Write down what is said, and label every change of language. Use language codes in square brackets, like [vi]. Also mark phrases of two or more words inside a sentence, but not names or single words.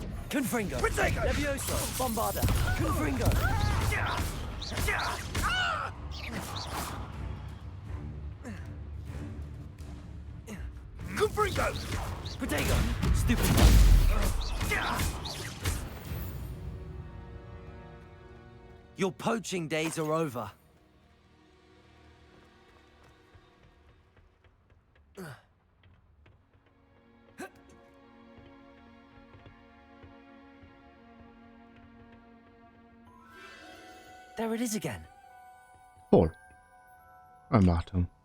[en] Confringo. Levioso. Bombarda. Confringo. Confringo! Protego. Stupid. Your poaching days are over. There it is again. [hu] Hol? Nem látom.